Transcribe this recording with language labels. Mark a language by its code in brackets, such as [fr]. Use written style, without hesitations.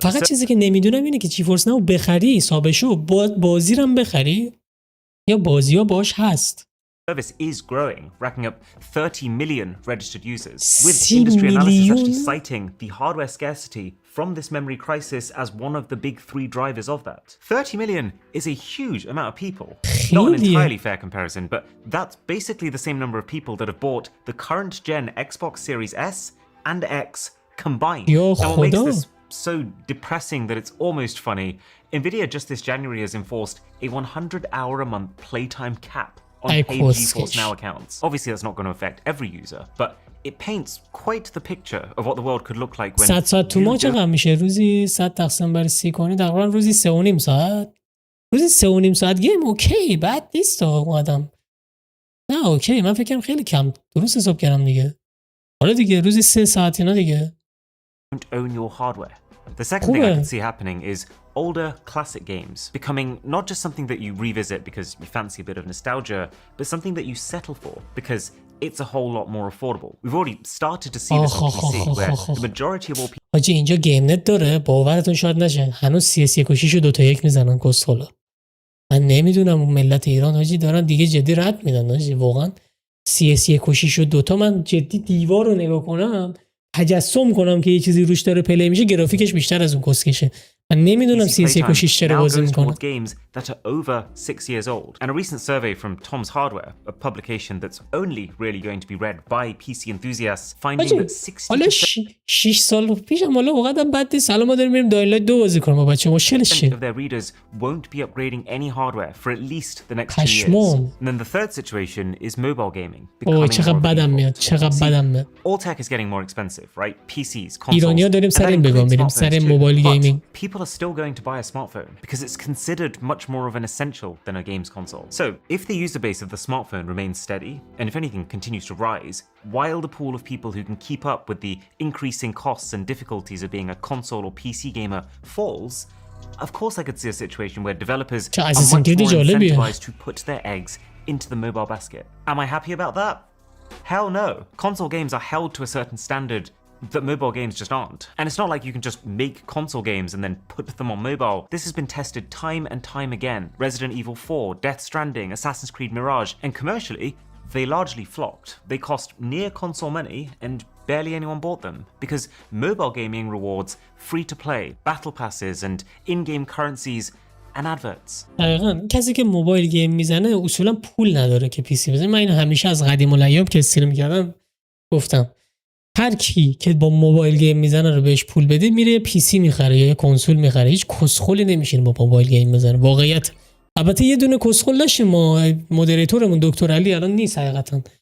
[fa] فقط چیزی که نمیدونم اینه که GeForce ناو بخری حسابشو بازی رو بخری یا بازی‌ها باش هست. [en] Service is growing, racking up 30 million registered users, with industry analysis actually citing the hardware scarcity from this memory crisis as one of the big three drivers of that. 30 million is a huge amount of people. Not an entirely fair comparison, but that's basically the same number of people that have bought the current gen Xbox Series S and X combined. And what makes this so depressing that it's almost funny, Nvidia just this January has enforced a 100-hour-a-month playtime cap on paid GeForce Now accounts. Obviously that's not going to affect every user, but it paints quite the picture of what the world could look like when [fa] 100 ساعت تو ماه چقدر میشه؟ روزی 100 تقسیم بر 30 کنی تقریبا روزی 3.5 ساعت. روزی 3.5 ساعت گیم اوکی، بد نیست آدم. نه اوکی، من فکر کنم خیلی کم درست حساب کردم دیگه. حالا دیگه روزی 3 ساعت اینا دیگه. [en] Don't own your hardware. The second thing I can see happening is older classic games becoming not just something that you revisit because you fancy a bit of nostalgia, but something that you settle for because it's a whole lot more affordable. We've already started to see this on PC, where the majority of all people... [fa] حاجی اینجا گیم نت داره، باورتون شاید نشه هنوز CS1 و 2-1 میزنن کسخلا. من نمیدونم اون ملت ایران حاجی دارن دیگه جدی رد میدن حاجی، واقعا CS1 و 2 من جدی دیوار رو نگاه کنم تجسم کنم که یه چیزی روش داره پلی میشه، گرافیکش بیشتر از اون کسکشه. من نمیدونم CS1 چرا بازی میکنه. [en] games that are over 6 years old. And a recent survey from Tom's Hardware, a publication that's only really going to be read by PC enthusiasts, finding that 60% [fa] حالا 6 سال پیشم حالا واقعا بد نیست. الان ما داریم میریم دایلایت 2 بازی کنیم با بچه، مشکلش چیه؟ [en] of their readers won't be upgrading any hardware for at least the next 2 years. And then the third situation is mobile gaming. [fa] چقدر بدم میاد، چقدر بدم میاد. [en] All tech is getting more expensive, right? PCs, consoles. [fa] ایرانی‌ها داریم سر این بگم میریم سر موبایل گیمینگ. [en] People are still going to buy a smartphone because it's considered much more of an essential than a games console. So, if the user base of the smartphone remains steady, and if anything continues to rise, while the pool of people who can keep up with the increasing costs and difficulties of being a console or PC gamer falls, of course I could see a situation where developers are much more incentivized to put their eggs into the mobile basket. Am I happy about that? Hell no. Console games are held to a certain standard that mobile games just aren't. And it's not like you can just make console games and then put them on mobile. This has been tested time and time again. Resident Evil 4, Death Stranding, Assassin's Creed Mirage, and commercially, they largely flopped. They cost near console money and barely anyone bought them because mobile gaming rewards free-to-play, battle passes, and in-game currencies and adverts. [fa] دقیقاً کسی که موبایل گیم میزنه اصولا پول نداره که پی سی بزنه. من اینو همیشه از قدیم الایام که استریم می‌کردم گفتم هر کی که با موبایل گیم میزنه رو بهش پول بده میره یه پی سی میخره یا یه کنسول میخره. هیچ کسخلی نمیشین با موبایل گیم بزنه. واقعیت البته یه دونه کسخل داشتیم ما، مدیریتورمون دکتر علی الان نیست حقیقتا.